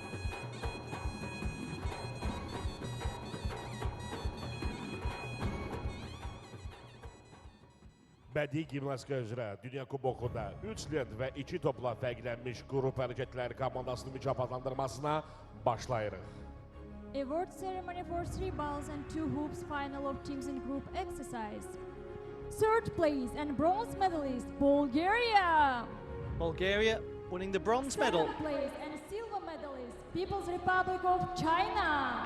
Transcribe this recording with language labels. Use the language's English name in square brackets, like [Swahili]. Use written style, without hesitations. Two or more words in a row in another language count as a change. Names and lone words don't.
[Azerbaijani] Bədii gimnastika üzrə Dünya Kubokunda 3 lent və 2 topla fərqlənmiş qrup hərəkətləri komandasının mükafatlandırmasına başlayırıq. [English] Award ceremony for 3 balls and 2 hoops final of teams in group exercise. Third place and bronze medalist Bulgaria. Bulgaria winning the bronze medal. Second place and silver medalist People's Republic of China.